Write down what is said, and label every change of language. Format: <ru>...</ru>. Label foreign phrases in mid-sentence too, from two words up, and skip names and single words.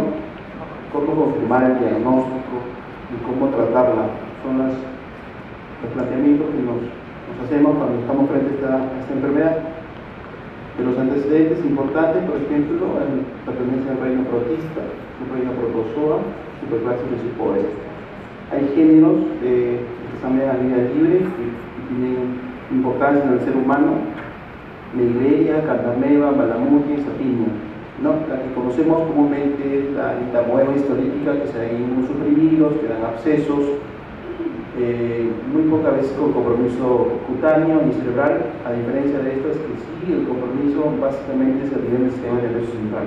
<es>¿Cómo confirmar el diagnóstico y cómo tratarla? Son los planteamientos que nos hacemos cuando estamos frente a esta enfermedad. De los antecedentes importantes, por ejemplo, la pertenencia al reino protista, el reino protozoa, superclase Rhizopodes. Hay géneros que están en la vida libre que tienen importancia en el ser humano: Neisseria, Candameba, Balamutia y Sapinia. ¿No? La que conocemos comúnmente es la Entamoeba histolítica, que se ven inmunosuprimidos, que dan abscesos, muy pocas veces con compromiso cutáneo ni cerebral, a diferencia de estas que sí, el compromiso básicamente se tiene en el sistema nervioso central.</es>